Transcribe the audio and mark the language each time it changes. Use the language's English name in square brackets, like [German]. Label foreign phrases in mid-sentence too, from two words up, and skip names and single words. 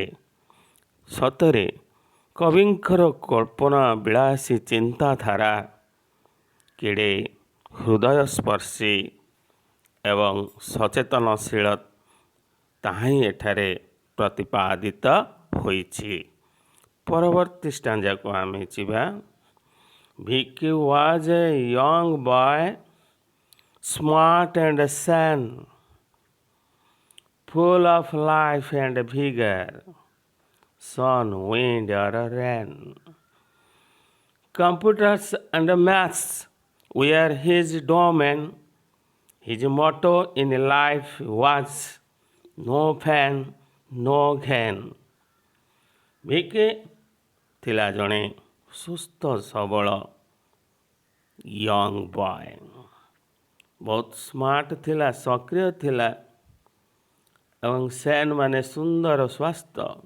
[Odia] ସତରେ କବିଙ୍କର କଳ୍ପନା ବିଳାସୀ ଚିନ୍ତାଧାରା କେଡ଼େ ହୃଦୟସ୍ପର୍ଶୀ ଏବଂ ସଚେତନଶୀଳ ତାହା ହିଁ ଏଠାରେ ପ୍ରତିପାଦିତ ହୋଇଛି। ପରବର୍ତ୍ତୀ ଷ୍ଟାଞ୍ଜାକୁ ଆମେ ଯିବା। [English] Vicky was a young boy, smart and sane, full of life and vigor. Sun, wind, or rain. Computers and maths were his domain. His motto in life was no pain, no gain. [Odia] ଭିକି ଥିଲା ଜଣେ ସୁସ୍ଥ ସବଳ [English] young boy. [Odia] ବହୁତ ସ୍ମାର୍ଟ ଥିଲା, ସକ୍ରିୟ ଥିଲା ଏବଂ ସେନ୍ ମାନେ ସୁନ୍ଦର ସ୍ୱାସ୍ଥ୍ୟ।